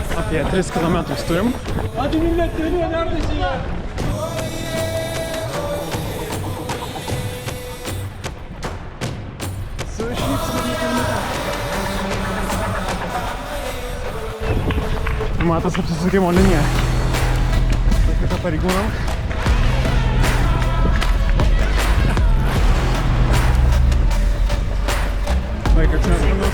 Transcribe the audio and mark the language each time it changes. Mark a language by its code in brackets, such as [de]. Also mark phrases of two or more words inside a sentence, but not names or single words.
[lt] Jie 3 kilometrus turim. [tr] Hadi millet geliyor, neredesin ya? [lt] Matas apsisukimo linija. Tokia pareigūnam. Laikas nesvarbu.